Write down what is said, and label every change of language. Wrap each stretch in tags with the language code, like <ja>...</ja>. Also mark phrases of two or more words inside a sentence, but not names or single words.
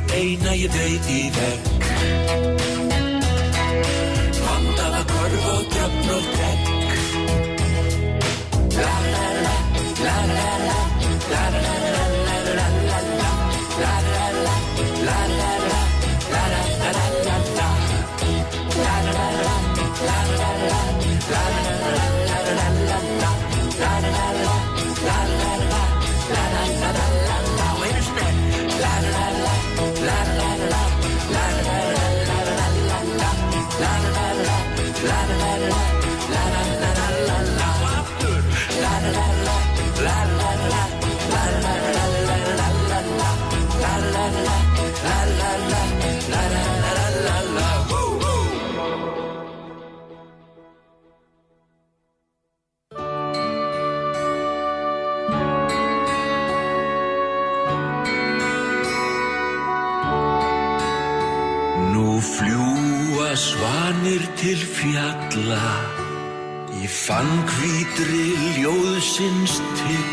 <is>sína ég veit í vegg. Vandaða korf og dröfn og dregg. La la la, la la la, la la la la la la la la, la la la, la la la, la la la la la la, la la la, la la la, la la la la la la la, la la la, la la la, la la la la la,</is> <en>wait a minute, la la la, la la la, la la la la la la la, la la la, la la la la, la la la la la la, aftur, la la la la, la la la, la la la la la la la, la la la, la la la, la la la la la, woo woo.</en> <is>Nú fljúga svanir til fjalla í fannhvítri ljóðsins tign.</is>